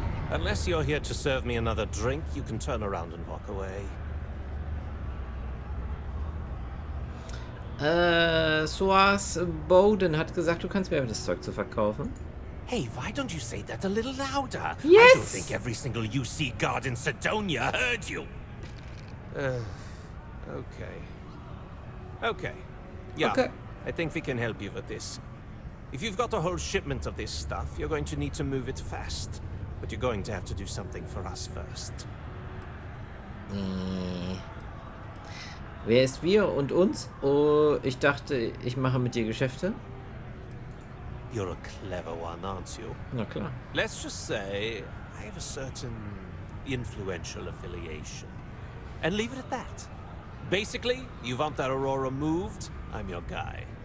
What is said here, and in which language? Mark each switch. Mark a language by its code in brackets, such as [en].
[en] Unless you're here to serve me another drink, you can turn around and walk away. [de] Soas Bowden hat gesagt, du kannst mir das Zeug zu verkaufen. [en] Hey, why don't you say that a little louder? Yes! I don't think every single UC guard in Sidonia heard you. Okay. Okay. Yeah, Okay. I think we can help you with this. If you've got a whole shipment of this stuff, you're going to need to move it fast. But you're going to have to do something for us first. [de] Wer ist wir und uns? Oh, ich dachte, ich mache mit dir Geschäfte. [en] You're a clever one, aren't you? [de] Na klar. [en] Let's just say I have a certain influential affiliation. And leave it at that. Basically, you want that Aurora moved, I'm your guy.